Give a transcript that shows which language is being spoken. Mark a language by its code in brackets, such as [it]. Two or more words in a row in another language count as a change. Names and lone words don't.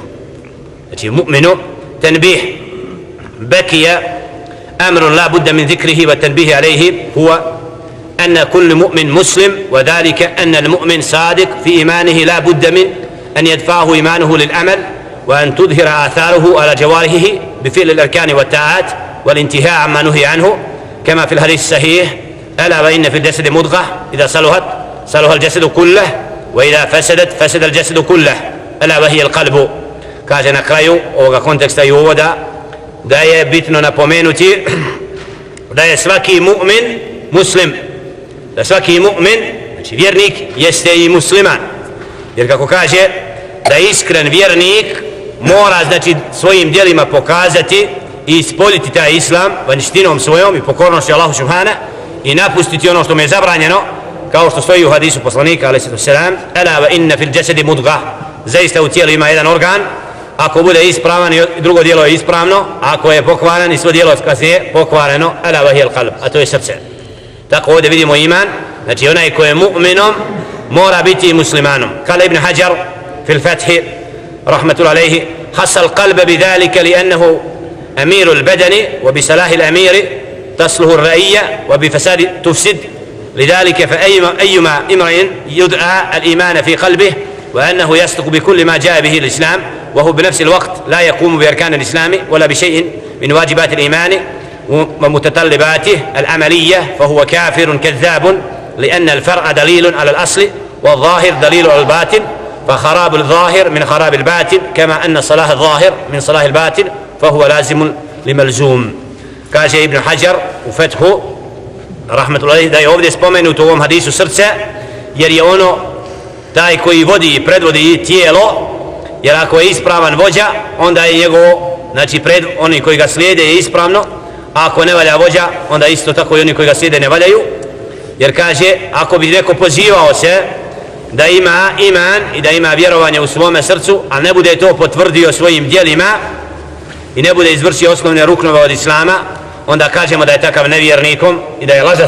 [ar] Znači مؤمن تنبيه باقية أمر لا بد من ذكره والتنبيه عليه هو أن كل مؤمن مسلم، وذلك أن المؤمن صادق في إيمانه لا بد من أن يدفعه إيمانه للأمل وأن تظهر آثاره على جوارحه بفعل الأركان والطاعات والانتهاء عما نهي عنه، كما في الحديث الصحيح ألا وإن في الجسد مضغة إذا صلحت صلح الجسد كله وإذا فسدت فسد الجسد كله ألا وهي القلب. [bs] kaže na kraju ovoga konteksta i uvoda da je bitno napomenuti da je svaki mu'min muslim, da svaki mu'min, znači vjernik, jeste i musliman, jer kako kaže da iskren vjernik mora znači svojim djelima pokazati i ispoljiti taj islam vanjštinom svojom i pokornošću Allahu subhana i napustiti ono što mu je zabranjeno, kao što stoji u hadisu poslanika alejhi selam: [ar] "ألا وإن في الجسد مضغة", [bs] zaista u tijelu ima jedan organ, ako bude ispravan i drugo djelo je ispravno, ako je pokvaren i svo djelo je pokvareno, [ar] ألا وهي القلب, [bs] a to je srce. Tako ovdje vidimo iman, znači onaj ko je mu'minom mora biti muslimanom. [ar] قال ابن حجر في الفتح رحمة الله عليه خص القلب بذلك لأنه أمير البدن وبصلاح الأمير تصلح الرعية وبفساد تفسد، لذلك فأيما امرئ يدعى الإيمان في قلبه وأنه يصدق بكل ما جاء به الإسلام وهو بنفس الوقت لا يقوم بأركان الإسلام ولا بشيء من واجبات الإيمان ومتطلباته العملية فهو كافر كذاب، لأن الفرع دليل على الأصل والظاهر دليل على الباطن، فخراب الظاهر من خراب الباطن كما أن صلاح الظاهر من صلاح الباطن فهو لازم لملزوم. [bs] Kaže Ibn Hajar u Fethu rahmetullahi da je ovdje spomenuto u ovom hadisu srce, jer je ono taj koji vodi i predvodi tijelo, jer ako je ispravan vođa onda je njegovo, znači oni koji ga slijede je ispravno, a ako ne valja vođa onda isto tako i oni koji ga slijede ne valjaju, jer kaže ako bi neko pozivao se da ima iman i da ima vjerovanje u svome srcu, a ne bude to potvrdio svojim djelima i ne bude izvršio osnovne ruknove od islama, onda kažemo da je takav nevjernikom i da je lažac.